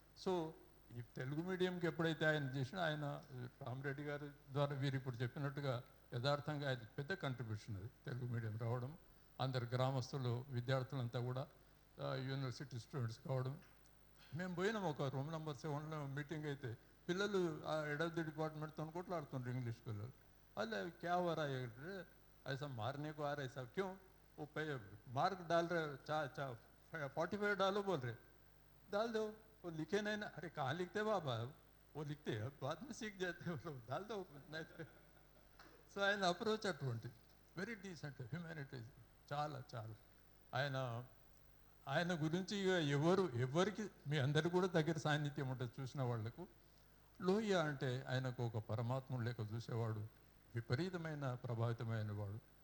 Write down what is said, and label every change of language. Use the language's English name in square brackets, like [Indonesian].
[Telugu] So ఈ తెలుగు మీడియంకి ఎప్పుడైతే ఆయన చేసినా, ఆయన రామరెడ్డి గారి ద్వారా వీరు ఇప్పుడు చెప్పినట్టుగా యథార్థంగా అది పెద్ద కంట్రిబ్యూషన్, అది తెలుగు మీడియం రావడం, అందరు గ్రామస్తులు విద్యార్థులంతా కూడా యూనివర్సిటీ స్టూడెంట్స్ కావడం. మేము పోయినాం ఒక రూమ్ నెంబర్ 7లో మీటింగ్ అయితే పిల్లలు ఆ హెడ్ ఆఫ్ ది డిపార్ట్మెంట్తో కొట్లాడుతుండ్రు ఇంగ్లీష్ పిల్లలు. వాళ్ళు [Hindi] క్యా हो रहा है, ऐसा मारने को आ रहा है सब, क्यों वो मार्क डाल रहे, 45 डालो बोल रहे, डाल दो, वो लिखे नहीं ना, अरे कहाँ लिखते बाबा, वो लिखते हैं बाद में सीख जाते हैं, वो डाल दो नहीं. [Telugu] సో ఆయన అప్రోచ్ అటువంటి వెరీ డీసెంట్, హ్యూమానిటీస్ చాలా చాలా. ఆయన గురించి ఎవరికి మీ అందరు కూడా దగ్గర సాన్నిధ్యం ఉంటుంది చూసిన వాళ్లకు. లోహియా అంటే ఆయనకు ఒక పరమాత్ముడు లేక చూసేవాడు, విపరీతమైన ప్రభావితమైన వాడు.